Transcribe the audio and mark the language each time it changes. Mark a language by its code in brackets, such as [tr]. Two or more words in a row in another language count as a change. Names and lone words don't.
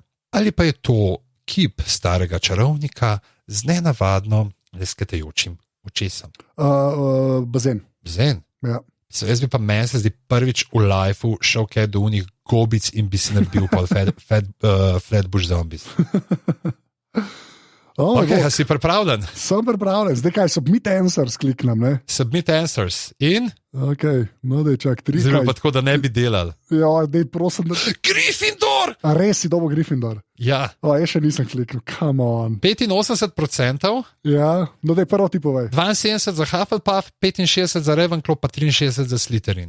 [sl] Ali pa je to kip starega čarovnika z nenavadno lesketajočim očesom? Bazen. Ja. Jaz bi pa meni se zdi prvič v lifeu šel kaj do unih gobic in bi si nabil Flatbush Zombies. Okay, si pripravljen? Sem pripravljen. Zdaj kaj, [en] submit answers [sl] kliknem, ne? [en] Submit answers. In? [sl] Ok, no daj čak, 3. Zdaj pa tako, da ne bi delal. Ja, daj prosim, da... Gryffindor! A res si dobo Gryffindor? Ja. Jaz še nisem kliknil, [en] come on. [sl] 85%. Ja, no daj prvo ti povej. 72 za Hufflepuff, 65 za Ravenclaw, pa 63 za Slytherin.